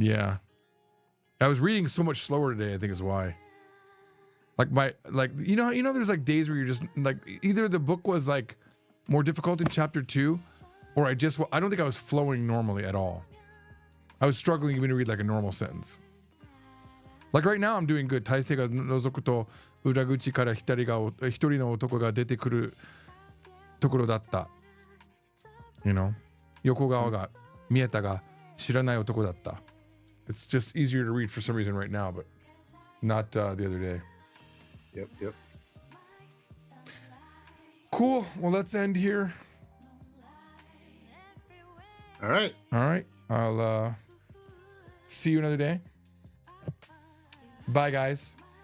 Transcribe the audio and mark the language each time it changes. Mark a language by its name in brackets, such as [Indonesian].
[English] Yeah, I was reading so much slower today. I think is why. Like there's like days where you're just like either the book was like more difficult in chapter 2, or I don't think I was flowing normally at all. I was struggling even to read like a normal sentence. Like right now I'm doing good. [Japanese] 体勢が覗くと裏口から一人の男が出てくるところだった。 [English] You know? [Japanese] 横側が見えたが知らない男だった。 [English] It's just easier to read for some reason right now, but not the other day. Yep. Cool. Well, let's end here. All right. I'll see you another day. Bye, guys.